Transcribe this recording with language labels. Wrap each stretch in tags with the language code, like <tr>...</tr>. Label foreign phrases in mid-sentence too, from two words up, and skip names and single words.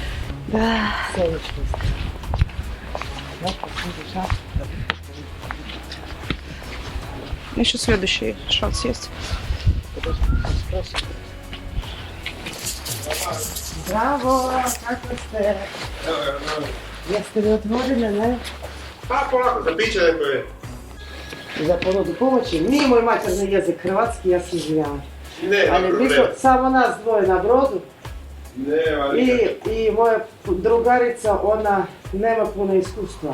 <ru>Да. Солнечность. Наш последний шаг. Еще следующий шанс есть. Браво!</ru> <sr>Как вы сте? Jeste li otvorili, ne? Pa polako, za piće neko je. Za ponudu pomoći. Nije moj materni jezik hrvatski, ja se izvinjavam. Ne, Ali nema mi smo problema. samo nas dvoje na brodu Nema i, nikakve. i moja drugarica, ona nema puno iskustva.</sr>